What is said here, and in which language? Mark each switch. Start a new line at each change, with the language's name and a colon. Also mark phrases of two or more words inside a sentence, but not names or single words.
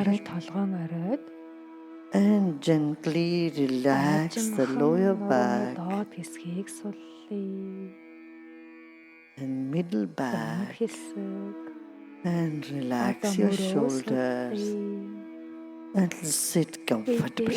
Mongolian: Анхаарал
English: head
Mongolian: толгоон оройд
English: and gently relax the lower back
Mongolian: доод хэсгийг суллая.
English: and middle
Mongolian: Өмнөх
English: back.
Mongolian: хэсэг,
English: And relax your shoulders and sit comfortably.